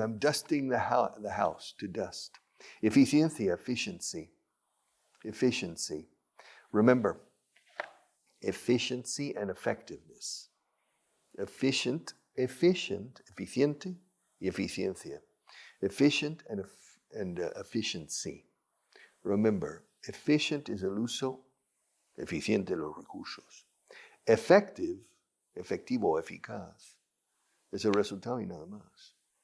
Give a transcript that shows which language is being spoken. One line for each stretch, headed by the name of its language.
English: I'm dusting the house, to dust. Eficiencia, efficiency. Remember, efficiency and effectiveness.
Spanish: Efficient, eficiente, y eficiencia.
English: Efficient and efficiency. Remember, efficient is
Spanish: el uso eficiente de los recursos. Efectivo, eficaz, es el resultado y nada más.